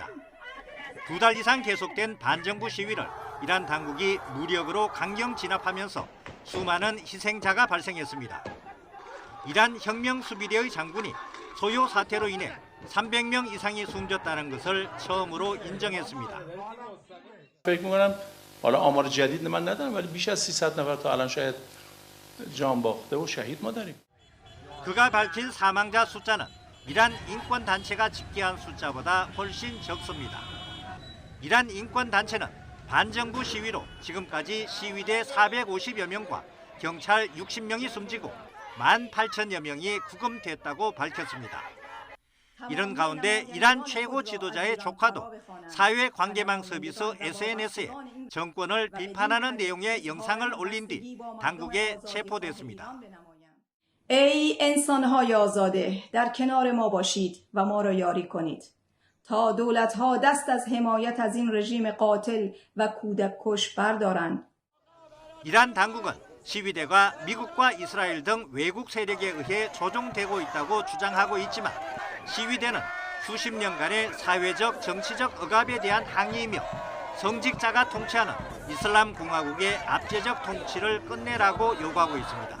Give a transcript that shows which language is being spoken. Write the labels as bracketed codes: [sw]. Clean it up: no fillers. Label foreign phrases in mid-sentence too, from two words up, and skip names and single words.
[ko] 2달 이상 계속된 반정부 시위를 이란 당국이 무력으로 강경 진압하면서 수많은 희생자가 발생했습니다. 이란 혁명수비대의 장군이 소요 사태로 인해 300명 이상이 숨졌다는 것을 처음으로 인정했습니다. [fa] فکر می‌کنم حالا آمار جدید من ندارم ولی بیش از 300 نفر تا الان شاید جان باخته و شهید ما داریم. [ko] 그가 밝힌 사망자 숫자는 이란 인권 단체가 집계한 숫자보다 훨씬 적습니다. 이란 인권 단체는 반정부 시위로 지금까지 시위대 450여 명과 경찰 60명이 숨지고 18,000여 명이 구금됐다고 밝혔습니다. 이런 가운데 이란 최고 지도자의 조카도 사회관계망 서비스 SNS에 정권을 비판하는 내용의 영상을 올린 뒤 당국에 체포됐습니다. [fa] ای انسان‌های آزاده در کنار ما باشید و ما را یاری کنید تا دولت‌ها دست از حمایت از این رژیم قاتل و کودک‌کش بردارند. [ko] 이란 당국은 시위대가 미국과 이스라엘 등 외국 세력에 의해 조종되고 있다고 주장하고 있지만 시위대는 수십 년간의 사회적 정치적 억압에 대한 항의이며 성직자가 통치하는 이슬람 공화국의 압제적 통치를 끝내라고 요구하고 있습니다.